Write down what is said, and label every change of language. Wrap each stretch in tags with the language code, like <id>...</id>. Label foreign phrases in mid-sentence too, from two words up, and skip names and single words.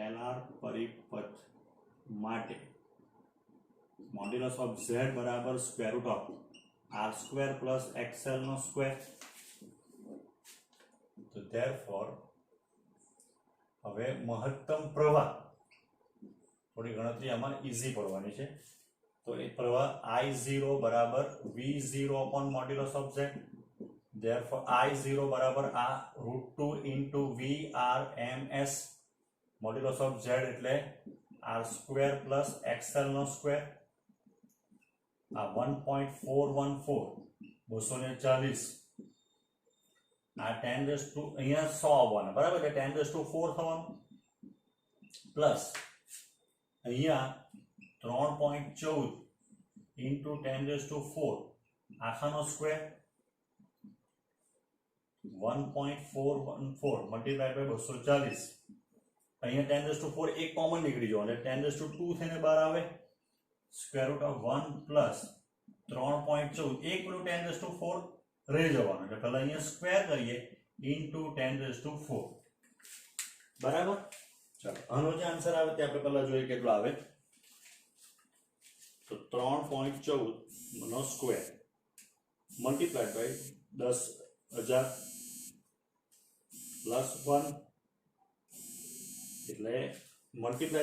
<gu>R પરિપથ માટે</gu> <en>modulus of z</en> <gu>બરાબર</gu> <en>square root of r square plus xl</en> <gu>નો સ્ક્વેર. તો ધેરફોર હવે મહત્તમ પ્રવાહ થોડી ગણતરી આમાં ઈઝી પડવાની છે. તો એ પ્રવાહ I0 બરાબર</gu> <en>V0 upon modulus of z.</en> <gu>Therefore I0 બરાબર આ</gu> <en>√2 into VRMS modulus of z</en> <gu>એટલે</gu> <en>r square plus xl</en> <gu>નો સ્ક્વેર. આ 1.414 240 આ 10</gu> <en>raise to</en> <gu>અહીંયા 100 આવવાના બરાબર એટલે 10</gu> <en>raise to</en> <gu>4 થવાનું પ્લસ અહીંયા</gu> <en>3.14 into 10 raised to 4</en> <gu>આખાનો સ્ક્વેર</gu> <en>1.414 multiplied by 240</en> <gu>અહીંયા</gu> <en>10 raised to 4</en> <gu>એક કોમન નીકળી જવાનો એટલે</gu> <en>10 raised to 2</en> <gu>થઈને બહાર આવે</gu> <en>square root of</en> <gu>1 પ્લસ 3.14 એક પેલું</gu> <en>10 raised to 4</en> <gu>રહી જવાનું એટલે પહેલા અહીંયા સ્ક્વેર કરીએ</gu> <en>into 10 raised to 4</en> <gu>બરાબર. ચાલો આનો જે આન્સર આવે તે આપણે પહેલા જોઈએ કેટલો આવે. તો 3.14 નો સ્ક્વેર</gu> <en>multiplied by</en> <gu>10,000 પ્લસ 1 એટલે મલ્ટીપ્લાઈડ</gu>